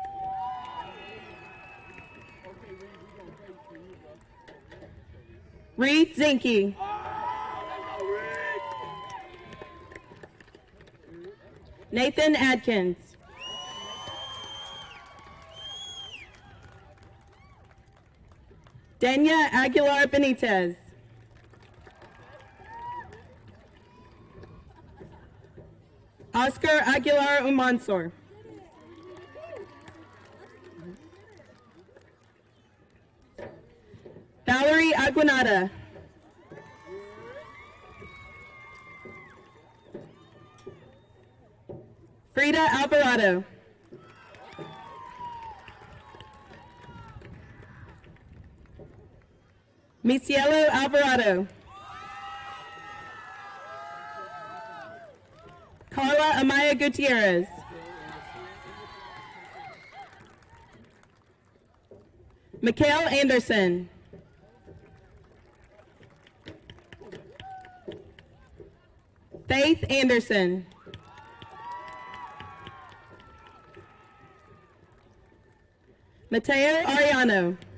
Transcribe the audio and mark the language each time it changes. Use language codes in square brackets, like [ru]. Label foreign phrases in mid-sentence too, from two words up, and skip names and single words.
[en] Reed Zinke. Nathan Adkins. Dania Aguilar Benitez. Oscar Aguilar Umansor. Caquinata. Frida Alvarado. Micielo Alvarado. Carla Amaya Gutierrez. Mikhail Anderson. Faith Anderson. Mateo Ariano.